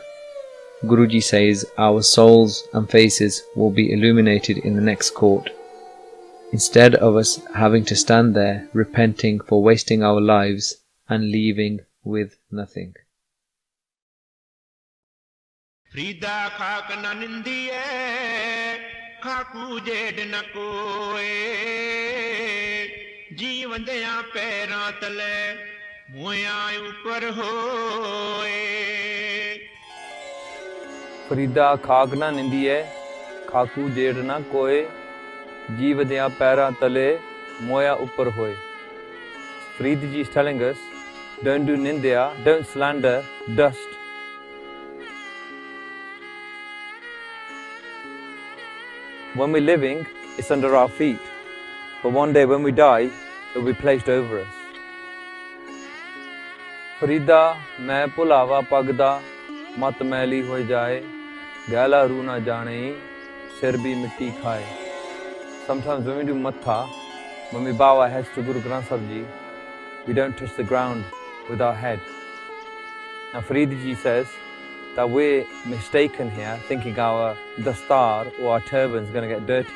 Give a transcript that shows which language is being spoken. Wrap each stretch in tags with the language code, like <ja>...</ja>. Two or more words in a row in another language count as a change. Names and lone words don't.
<en>Guruji says our souls and faces will be illuminated in the next court. Instead of us having to stand there repenting for wasting our lives and leaving with nothing.</en> <pa>ਫਰੀਦਾ ਖਾਕੁ ਨ ਨਿੰਦੀਐ ਖਾਕੂ ਜੇਡੁ ਨ ਕੋਇ ਜੀਵਨ ਦਿਆ ਪੈਰਾਂ ਤਲੈ ਮੁਇਆ ਉਪਰਿ ਹੋਇ. ਫਰੀਦਾ ਖਾਕੁ ਨ ਨਿੰਦੀਐ ਖਾਕੂ ਜੇਡੁ ਨ ਕੋਇ ਜੀਵ ਦਿਆ ਪੈਰਾਂ ਤਲੈ ਮੁਇਆ ਉਪਰਿ ਹੋਇ.</pa> <en>Faridji is telling us, don't do nindya, don't slander dust. When we're living, it's under our feet, but one day when we die, it will be placed over us.</en> <pa>ਫਰੀਦਾ ਮੈਂ ਫੁਲਾਵਾ ਪਗਦਾ ਮਤ ਮੈਲੀ ਹੋ ਜਾਏ ਗਲਾ ਰੂ ਨਾ ਜਾਣੇ ਸਿਰ ਭੀ ਮਿੱਟੀ ਖਾਏ.</pa> <en>Sometimes when we do matha, when we bow our heads to Guru Granth Sahib Ji, we don't touch the ground with our head. Now Faridji says that we're mistaken here, thinking our dastar or our turban is going to get dirty.</en>